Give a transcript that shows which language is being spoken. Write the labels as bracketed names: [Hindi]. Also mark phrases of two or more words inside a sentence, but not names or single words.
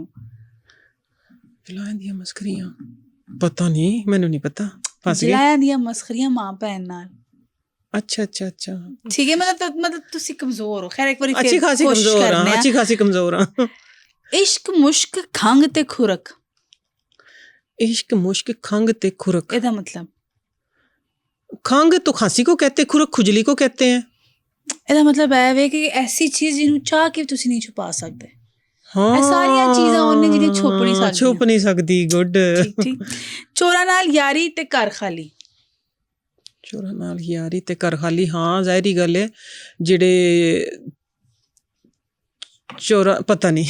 [Punjabi] ਜਲਾਇਆਂ ਦੀਆਂ ਮਸਖਰੀਆਂ, ਪਤਾ ਨਹੀਂ, ਮੈਨੂੰ ਨਹੀਂ ਪਤਾ। ਜਲਾਇਆਂ ਦੀਆਂ ਮਸਖਰੀਆਂ ਮਾਂ ਭੈਣ ਨਾਲ। ਅੱਛਾ। ਠੀਕ ਹੈ। ਮਤਲਬ ਤੁਸੀਂ ਕਮਜ਼ੋਰ ਹੋ। ਖੈਰ, ਇੱਕ ਵਾਰੀ ਅੱਛੀ ਖਾਸੀ ਕਮਜ਼ੋਰ ਹਾਂ। ਇਸ਼ਕ ਮੁਸ਼ਕ ਖੰਗ ਤੇ ਖੁਰਕ। ਇਸ਼ਕ ਮੁਸ਼ਕ ਖੰਗ ਤੇ ਖੁਰਕ। ਇਹਦਾ ਮਤਲਬ? [Hindi] खंग तो खांसी को कहते, खुरक खुजली को कहते हैं। [Punjabi] ਇਹਦਾ ਮਤਲਬ ਹੈ ਵੇ ਕਿ ਐਸੀ ਚੀਜ਼ ਜਿਹਨੂੰ ਚਾਹ ਕੇ ਤੁਸੀਂ ਨਹੀਂ ਛੁਪਾ ਸਕਦੇ। ਹਾਂ, ਇਹ ਸਾਰੀਆਂ ਚੀਜ਼ਾਂ ਉਹਨੇ ਜਿਹੜੀਆਂ ਛੁਪ ਨਹੀਂ ਸਕਦੀ। ਗੁੱਡ। ਠੀਕ। ਚੋਰਾਂ ਨਾਲ ਯਾਰੀ ਤੇ ਘਰ ਖਾਲੀ। ਚੋਰਾਂ ਨਾਲ ਯਾਰੀ ਤੇ ਘਰ ਖਾਲੀ। ਹਾਂ, ਜ਼ਾਹਿਰੀ ਗੱਲ ਹੈ, ਜਿਹੜੇ ਚੋਰਾ, ਪਤਾ ਨਹੀਂ,